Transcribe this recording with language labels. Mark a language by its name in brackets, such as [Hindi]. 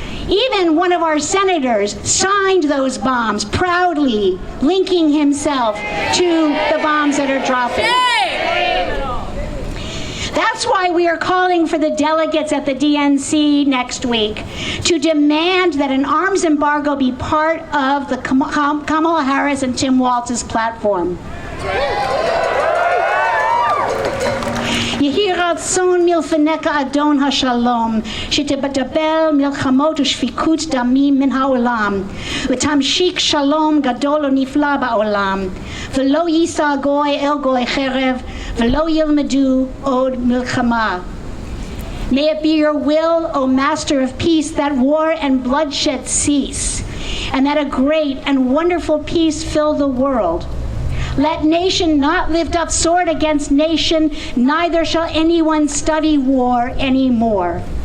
[English] Even one of our senators signed those bombs proudly, linking himself to the bombs that are dropping. That's why we are calling for the delegates at the DNC next week to demand that an arms embargo be part of the Kamala Harris and Tim Walz's platform. [Hebrew] יהי רצון מלפניך אדון השלום, שתבטל מלחמות ושפיקות דמים מן העולם, ותמשיך שלום גדול ונפלא בעולם, ולא יישא גוי אל גוי חרב, ולא ילמדו עוד מלחמה. [English] May it be your will, O Master of Peace, that war and bloodshed cease, and that a great and wonderful peace fill the world. Let nation not lift up sword against nation, neither shall anyone study war anymore.